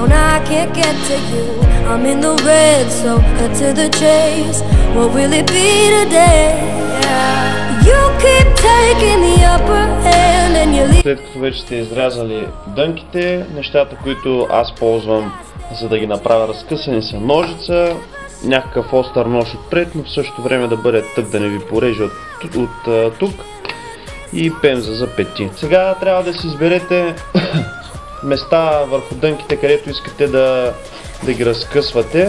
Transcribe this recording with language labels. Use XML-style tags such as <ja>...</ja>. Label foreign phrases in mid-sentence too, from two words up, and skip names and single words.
<en>I can't get to you. I'm in the red, so cut to the chase. What will it be today? You keep taking the upper hand and you leave.</en> <bg>След като вече сте изрязали дънките, нещата, които аз ползвам за да ги направя разкъсани, са ножица, някакъв остър нож отпред, но в същото време да бъде тъп, да не ви пореже от тук, и пемза за пети. Сега трябва да си изберете места върху дънките, където искате да ги разкъсвате.</bg>